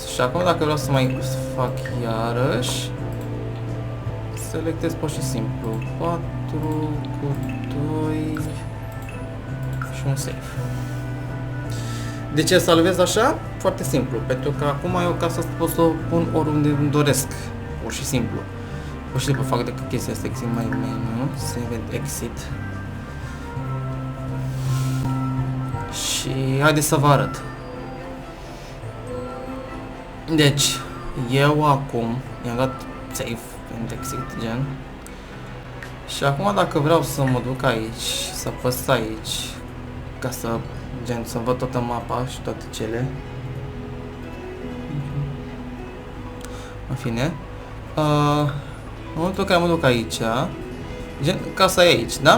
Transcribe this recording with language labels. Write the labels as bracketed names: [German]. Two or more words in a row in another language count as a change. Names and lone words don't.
[Romanian] Și acum dacă vreau să mai fac iarăși, selectez pur și simplu 4 cu 2 și un save. De ce salvez așa? Foarte simplu, pentru că acum eu casa asta pot să o pun oriunde îmi doresc, pur și simplu. Pur și simplu fac decât chestia asta, [English] exit my menu, save and exit. [Romanian] Și haideți să vă arăt. Deci, eu acum i-am dat [English] save and exit, [Romanian] gen. Și acum dacă vreau să mă duc aici, să apăs aici, ca să, gen, să văd toată mapa și toate cele. În fine. În momentul în care mă duc aici, gen, casa e aici, da?